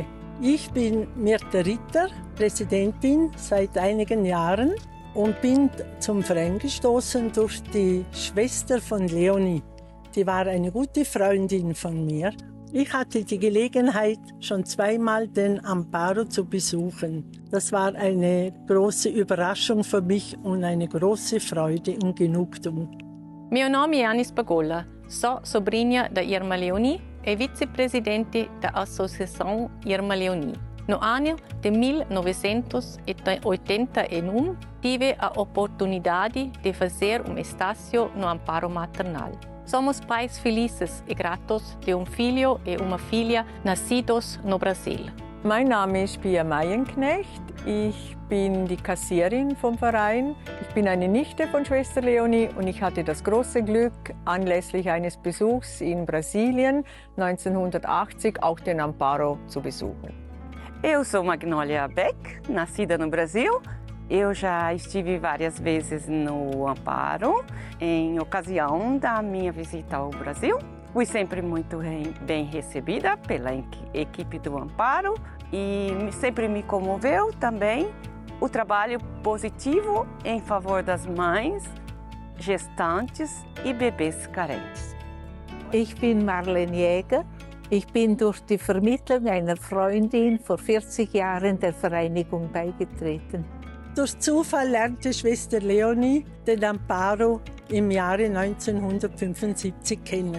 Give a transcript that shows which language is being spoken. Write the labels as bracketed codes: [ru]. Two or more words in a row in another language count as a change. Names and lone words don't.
[de] Ich bin Mirta Ritter, Präsidentin seit einigen Jahren und bin zum Verein gestoßen durch die Schwester von Leonie. Die war eine gute Freundin von mir. Ich hatte die Gelegenheit, schon zweimal den Amparo zu besuchen. Das war eine große Überraschung für mich und eine große Freude und Genugtuung. [pt] Meu nome é Anis Pagola, sou sobrinha da Irmã Leonie é vice-presidente da Associação Irmã Leonie. No ano de 1981, tive a oportunidade de fazer estágio no Amparo Maternal. Somos pais felizes e gratos de filho e uma filha nascidos no Brasil. [de] Mein Name ist Pia Meyenknecht. Ich bin die Kassierin vom Verein. Ich bin eine Nichte von Schwester Leonie und ich hatte das große Glück, anlässlich eines Besuchs in Brasilien 1980 auch den Amparo zu besuchen. [pt] Eu sou Magnólia Beck, nascida no Brasil. Eu já estive várias vezes no Amparo, em ocasião da minha visita ao Brasil. Fui sempre muito bem recebida pela equipe do Amparo e sempre me comoveu também o trabalho positivo em favor das mães, gestantes e bebês carentes. [de] Ich bin Marlene Jäger. Ich bin durch die Vermittlung einer Freundin vor 40 Jahren der Vereinigung beigetreten. Durch Zufall lernte Schwester Leonie den Amparo im Jahre 1975 kennen.